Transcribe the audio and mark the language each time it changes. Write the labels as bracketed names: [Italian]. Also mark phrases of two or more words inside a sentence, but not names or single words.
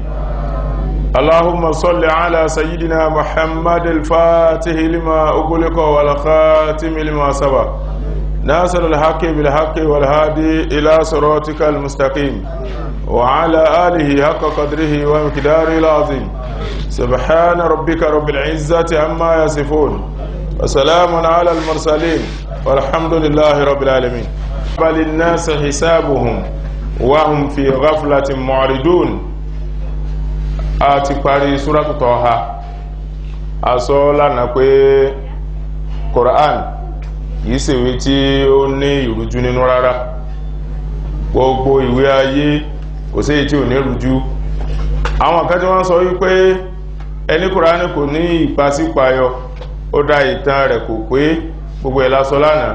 [Arabic] اللهم صل على سيدنا محمد الفاتح لما أغلق والخاتم لما سبق ناصر الحق بالحق والهادي إلى صراطك المستقيم وعلى آله حق قدره ومقداره العظيم. سبحان ربك رب العزة عما يصفون وسلام على المرسلين والحمد لله رب العالمين. بل الناس حسابهم وهم في غفلة معرضون. [Yoruba] àti parí suratu Taha aso lana pé Quran yìí ṣe ìwé tí ó ní ìrújú nínú rárá. Gbogbo ìwé ayé kò sí èyí tí ò ní ìrújú. Àwọn kan tí wọ́n sọ wípé ẹni Quran kò ní ìpàsípàyọ ó dá ìtàn rẹ̀ kò pé gbogbo ẹ̀ la sọ lánàá.